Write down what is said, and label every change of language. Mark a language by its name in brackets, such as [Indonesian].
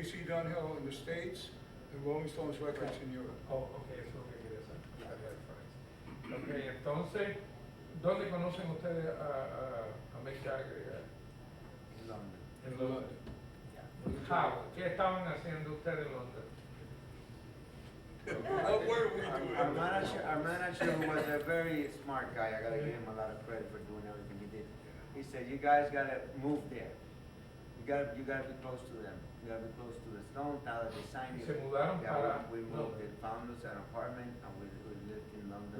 [English] ABC Dunhill in the States and Rolling Stones Records in Europe. [Spanish] Oh, ok, eso es lo que quería saber. La diferencia. Ok, entonces, ¿dónde conocen ustedes a Mick Jagger? [English] In London. [Spanish] En Londres. [English] Yeah. How? [Spanish] ¿Qué estaban haciendo ustedes en Londres? [English] What were we doing? Our manager was a very smart guy. I gotta give him a lot of credit for doing everything he did. He said, "You guys gotta move there. You gotta be close to them. You gotta be close to the Stones. Now that they signed you." [Spanish] se mudaron [English] Yeah, [Spanish] para [English] we moved. [Spanish] Londres. [English] They found us an apartment and we lived in London.